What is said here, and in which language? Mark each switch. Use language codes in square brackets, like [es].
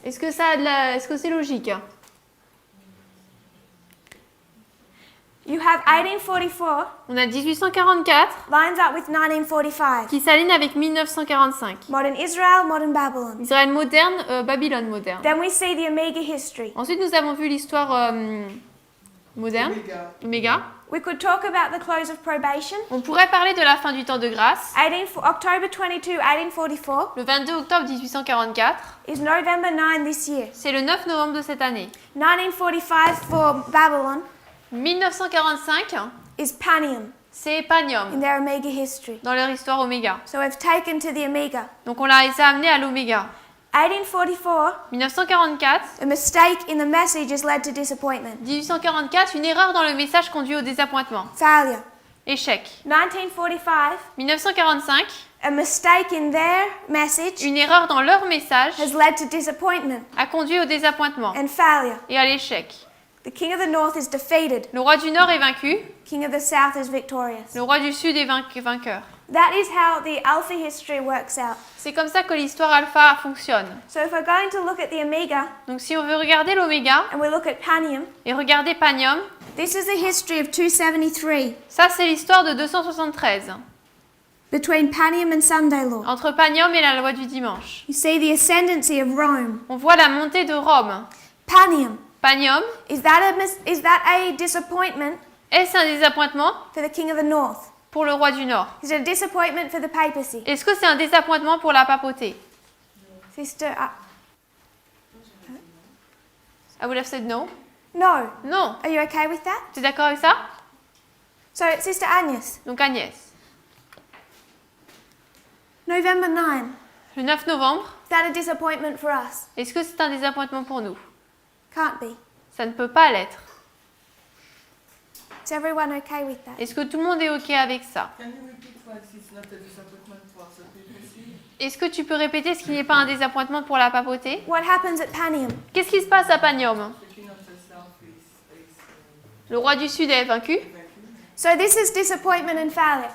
[fr] Est-ce que ça a de la... Est-ce que c'est logique? [en] You have 1844 [fr] On a 1844 [en] lines up with 1945. [fr] qui s'aligne avec 1945. [en] Modern Israel, modern Babylon. [fr] Israël moderne, Babylone moderne. [en] Then we see the Omega history. [fr] Ensuite, nous avons vu l'histoire moderne, Oméga. [en] We could talk about the close of probation. [fr] On pourrait parler de la fin du temps de grâce. [en] October 22, 1844 [fr] Le 22 octobre 1844, [en] is November 9 this year. [fr] c'est le 9 novembre de cette année. [en] 1945 for Babylon [fr] 1945, [en] is Panium [fr] c'est Panium [en] in their Omega history. [fr] dans leur histoire Oméga. [en] So we've taken to the Omega. [fr] Donc on les a amenés à l'Oméga. [en] 1844, [fr] 1944, [en] a mistake in the message has led to disappointment. [fr] 1844, une erreur dans le message conduit au désappointement. [en] Failure. [fr] Échec. [en] 1945, [fr] 1945, [en] a mistake in their message [fr] une erreur dans leur message [en] has led to disappointment [fr] a conduit au désappointement [en] and failure. [fr] et à l'échec. [en] The king of the north is defeated. [fr] Le roi du Nord est vaincu, [en] King of the south is victorious. [fr] le roi du Sud est vainqueur. [en] That is how the Alpha history works out. [fr] C'est comme ça que l'histoire alpha fonctionne. [en] So if we're going to look at the Omega [fr] Donc si on veut regarder l'Oméga [en] and we look at Panium, [fr] et regarder Panium, [en] this is the history of 273 [fr] ça c'est l'histoire de 273, [en] between Panium and Sunday law. [fr] entre Panium et la loi du dimanche. [en] You see the ascendancy of Rome. [fr] On voit la montée de Rome. [en] Panium, [fr] Panium, [en] is that a disappointment [fr] est-ce un désappointement [en] for the king of the north? [fr] pour le roi du Nord? [en] Is it a disappointment for the papacy? [fr] Est-ce que c'est un désappointement pour la papauté? [en] Sister, I would have said no. no. [fr] Non. [en] Are you okay with that? [fr] Tu es d'accord avec ça? [en] So, Sister Agnes, [fr] Donc Agnès, [en] November 9, [fr] le 9 novembre, [en] is that a disappointment for us? [fr] est-ce que c'est un désappointement pour nous? [en] Can't be. [fr] Ça ne peut pas l'être. [en] Is everyone okay with that? [fr] Est-ce que tout le monde est OK avec ça? [en] Can you repeat what is not a disappointment for the papacy? [fr] Est-ce que tu peux répéter ce qui n'est pas un désappointement pour la papauté? [en] What happens at Panium? [fr] Qu'est-ce qui se passe à Panium? [en] The king of the south is [fr] Le roi du Sud est vaincu. [en] So this is disappointment and failure.